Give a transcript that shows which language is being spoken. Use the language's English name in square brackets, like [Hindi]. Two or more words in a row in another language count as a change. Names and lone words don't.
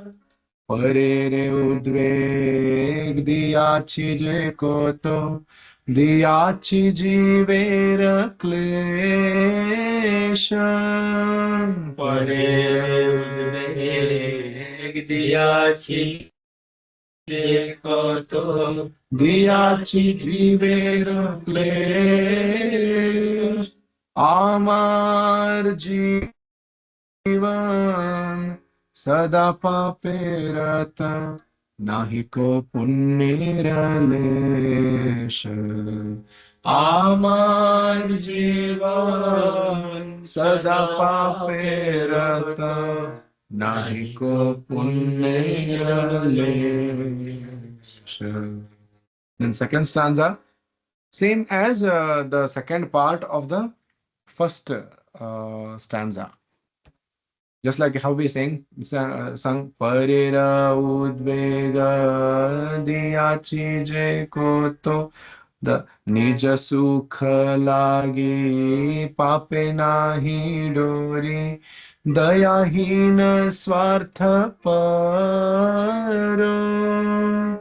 [Bangla] পরেরে উদ্বেগ দিয়াছি যে কত, দিয়াছি জীবেরে ক্লেশ. পরেরে উদ্বেগ দিয়াছি যে কত, দিয়াছি জীবেরে ক্লেশ. আমার জীবন সদা পাপে রতা, নাহি কো পুণ্য লেশ। আমার জীবন সদা পাপে রতা, নাহি কো পুণ্যের লেশ। [English] Then second stanza, same as the second part of the first stanza. Just like how we sung Parira Udvega Diyachi Je Koto, the Nija Sukha Lagi Pape Nahi Dori, Dayahina Swartha Paro.